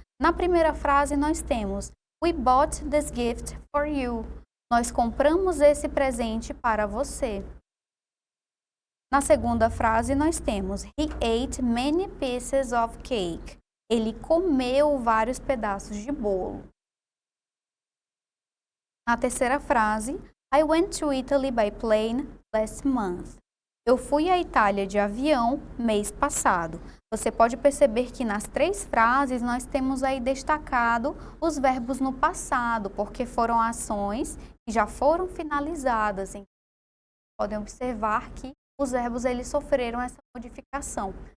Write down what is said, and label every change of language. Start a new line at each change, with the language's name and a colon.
Portuguese: Na primeira frase nós temos
English: We bought this gift for you.
Portuguese: Nós compramos esse presente para você. Na segunda frase nós temos
English: He ate many pieces of cake.
Portuguese: Ele comeu vários pedaços de bolo. Na terceira frase,
English: I went to Italy by plane last month.
Portuguese: Eu fui à Itália de avião mês passado. Você pode perceber que nas 3 frases nós temos aí destacado os verbos no passado, porque foram ações que já foram finalizadas. Então, podem observar que os verbos eles sofreram essa modificação.